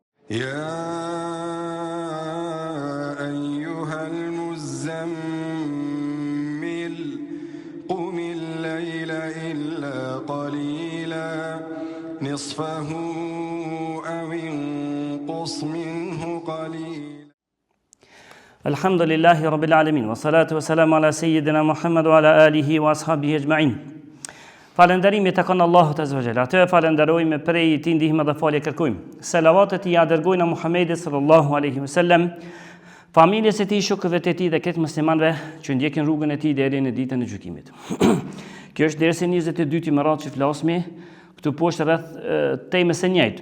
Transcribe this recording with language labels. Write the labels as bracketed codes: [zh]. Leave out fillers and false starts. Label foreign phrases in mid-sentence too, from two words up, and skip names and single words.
[ar] يا أيها المزمل قم الليل إلا قليلا نصفه أو انقص منه قليلا. الحمد لله رب العالمين والصلاة والسلام على سيدنا محمد وعلى آله وأصحابه أجمعين. [sq] Falënderimi tek Allahu [ar] Azza wa Jalla. [sq] Atë falenderojmë prej tij ndihmë dhe falje kërkojmë. Selavatet i dërgojnë Muhamedit [ar] sallallahu alaihi wasallam, [sq] familjes së tij, shokëve të tij dhe këtë muslimanëve që ndjekin rrugën e tij deri në ditën e gjykimit. Kjo është dersi 22 i radhë që flasmi këtu poshtë rreth temës së njëjtë.